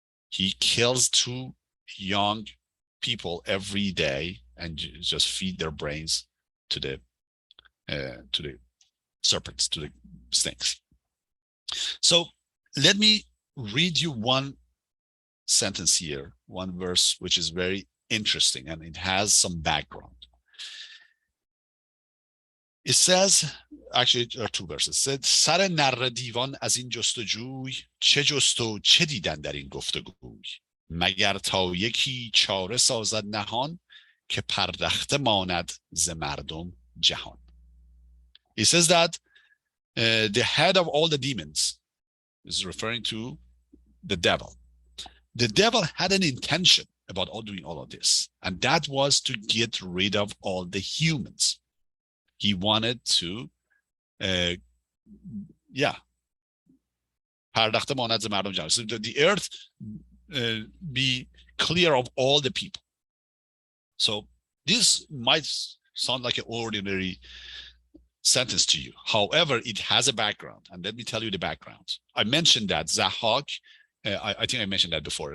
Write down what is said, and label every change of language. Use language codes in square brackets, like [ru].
[en] He kills two young people every day and just feed their brains to the serpents, to the snakes. So let me read you one sentence here, one verse, which is very interesting, and it has some background. It says, actually, there are two verses. It said, [fa] سر نره دیوان از این جستجوی چه جست و چه دیدن در این گفتگوی مگر تا یکی چاره سازد نهان که پردخته ماند ز مردم جهان. [en] It says that the head of all the demons is referring to the devil. The devil had an intention about doing all of this, and that was to get rid of all the humans. He wanted to, [fa] پردخته ماند ز مردم جهان. [en] So the earth be clear of all the people. So this might sound like an ordinary sentence to you. However, it has a background, and let me tell you the background. I mentioned that Zahak, I think I mentioned that before.